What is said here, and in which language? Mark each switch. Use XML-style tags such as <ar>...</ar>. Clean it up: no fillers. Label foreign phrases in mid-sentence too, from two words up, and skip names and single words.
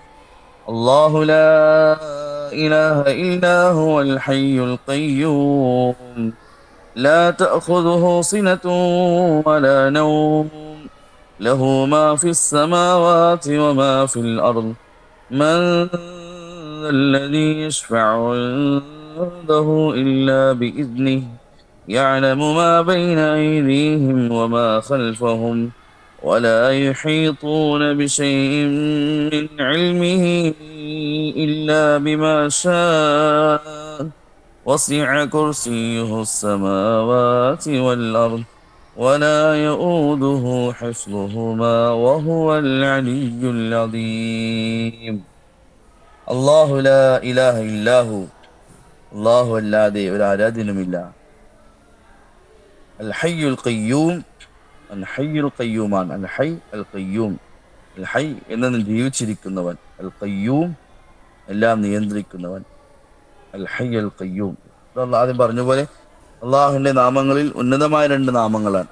<ar>الله لا إله إلا هو الحي القيوم لا تأخذه سنة ولا نوم له ما في السماوات وما في الأرض من ذا الذي يشفع عنده إلا بإذنه يعلم ما بين أيديهم وما خلفهم ولا يحيطون بشيء من علمه إلا بما شاء وسع كرسيه السماوات والأرض ولا يؤوده حفظهما وهو العلي العظيم. الله لا إله إلا هو, الله الذي لا إله إلا الحي القيوم, അൽ-ഹയ്യുൽ ഖയ്യൂമാണ്. الحي القيوم,</ar> <ml>അൽ-ഹയ് എന്നും ജീവിച്ചിരിക്കുന്നവൻ, അൽ-ഖയ്യൂം എല്ലാം നിയന്ത്രിക്കുന്നവൻ,</ml> <ar>الحي القيوم.</ar> <ml>ആദ്യം പറഞ്ഞ പോലെ അള്ളാഹുവിന്റെ നാമങ്ങളിൽ ഉന്നതമായ 2 നാമങ്ങളാണ്.</ml>